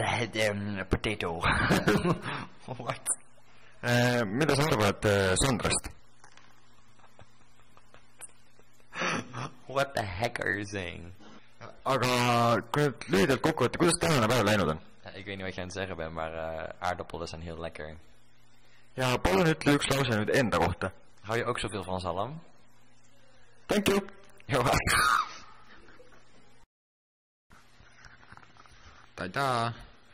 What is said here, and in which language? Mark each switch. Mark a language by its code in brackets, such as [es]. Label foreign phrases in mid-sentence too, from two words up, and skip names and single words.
[en] potato. What? [et] Mida sa arvad Sandrast? [en] What the heck are you saying? [et] Aga kui nüüd lühidalt kokku võtta, kuidas tänane päev läinud on? [nl] Ik weet niet wat je aan het zeggen bent, maar aardappelen zijn heel lekker. [et] Ja palun ütle üks lause nüüd enda kohta. [nl] Hou je ook zoveel van zalm? [en] Thank you! [nl] Heel erg. Tada!